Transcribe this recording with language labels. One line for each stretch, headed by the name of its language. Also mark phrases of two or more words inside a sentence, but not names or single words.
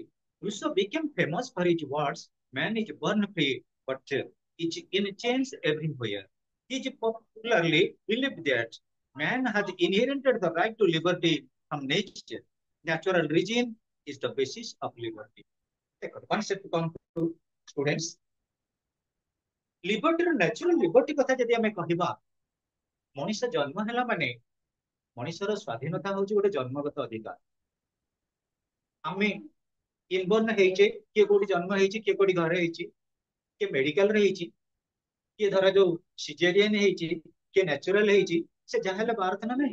English: Rousseau became famous for his words, man is born free, but is in chains everywhere. He popularly believed that man has inherited the right to liberty from nature. Natural regime is the basis of liberty. Concept come to students. Liberty, natural liberty
Odia: କଥା ଯଦି ଆମେ କହିବା, ମଣିଷ ଜନ୍ମ ହେଲା ମାନେ ମଣିଷର ସ୍ୱାଧୀନତା ହଉଛି ଗୋଟେ ଜନ୍ମଗତ ଅଧିକାର। ଆମେ ଇନବର୍ନ ହେଇଛେ, କିଏ କୋଉଠି ଜନ୍ମ ହେଇଛି, କିଏ କୋଉଠି ଘରେ ହେଇଛି, କିଏ ମେଡିକାଲରେ ହେଇଛି, କିଏ ଧର ଯୋଉ ସିଜେରିଆନ ହେଇଛି, କିଏ ନ୍ୟାଚୁରାଲ ହେଇଛି, ସେ ଯାହା ହେଲେ ଭାରତ ନା ନାହିଁ।